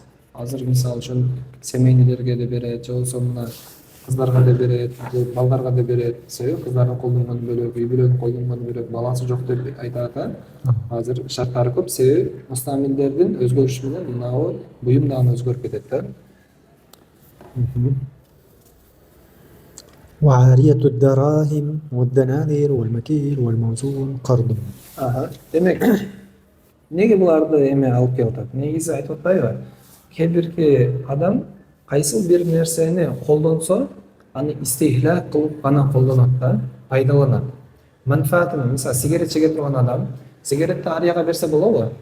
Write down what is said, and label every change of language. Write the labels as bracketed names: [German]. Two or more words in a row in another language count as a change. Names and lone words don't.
[Kyrgyz] Азыр мисалы үчүн семейнилерге да берет, же болбосо мына кыздарга да берет, же балдарга да берет. Себеби кыздардын колдонгону бөлөк, үй бүлөнүн колдонгону бөлөк, баласы жок деп айтат. Азыр шарттары көп, себеби мустамилдердин өзгөрүшү менен мынау буюм дагы өзгөрүп кетет да. [Arabic] وعارية الدراهم والدنانير والمكيل والموزون قرض. [Kyrgyz] Демек, неге буларды эме алып келип атат? Негизи айтып атпайбы? Кээ бирки адам кайсыл бир нерсени колдонсо, аны истихлак кылып гана колдонот да, пайдаланат. Манфаатын, мисалы, сигарет чеге турган адам, сигаретти арияга берсе болобу?